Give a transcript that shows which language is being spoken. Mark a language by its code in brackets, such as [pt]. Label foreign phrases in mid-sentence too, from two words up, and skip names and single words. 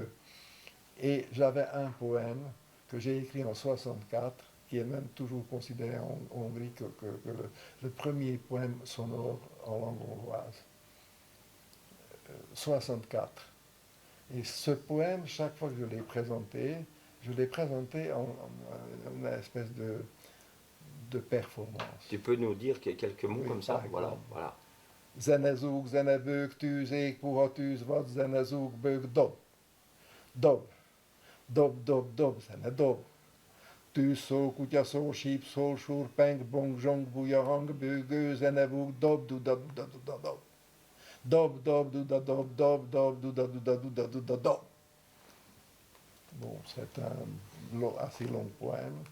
[fr] Et j'avais un poème que j'ai écrit en 64, qui est même toujours considéré en Hongrie que le premier poème sonore en langue hongroise. 64. Et ce poème, chaque fois que je l'ai présenté en une espèce de performance. Tu peux nous dire quelques mots comme ça? Voilà. [hu] Zenezug, zenebők, tűz, ég, puha tűz, vad, zenezug, bők, dob. Dob. Dob, dob, dob, zene, dob. Tűz szó, kutya szó, síp szó, súr, peng, bong, zsong, buja, hang, bőgő, zenevug, dob, duda, duda, duda, dob. Dob, dob, duda, dob, dob, dob, duda, duda, duda, duda, dob. [fr] Bon, c'est un assez long poème.